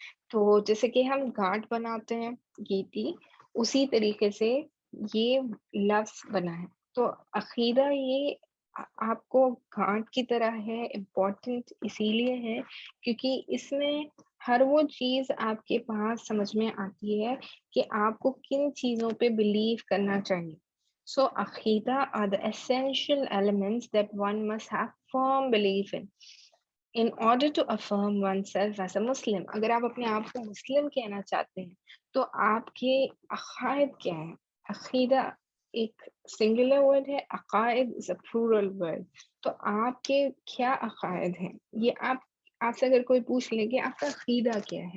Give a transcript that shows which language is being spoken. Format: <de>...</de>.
<hi>तो जैसे कि हम गांठ बनाते हैं, गीटी, उसी तरीके से ये लफ्ज़ बना है। तो अक़ीदा ये आपको गांठ की तरह है, इम्पोर्टेंट इसीलिए है क्योंकि इसमें हर वो चीज़ आपके पास समझ में आती है कि आपको किन चीज़ों पे बिलीव करना चाहिए।</hi> <en>So अक़ीदा are the essential elements that one must have firm belief in order to affirm oneself as a Muslim।</en> <hi>अगर आप अपने आप को मुस्लिम कहना चाहते हैं, तो आपके अक़ायद क्या है? अक़ीदा एक सिंगुलर वर्ड है, अक़ायद</hi> <en>Is a plural word.</en> <hi>तो आपके क्या अक़ायद हैं? ये आपसे अगर कोई पूछ ले कि आपका अक़ीदा क्या है?</hi>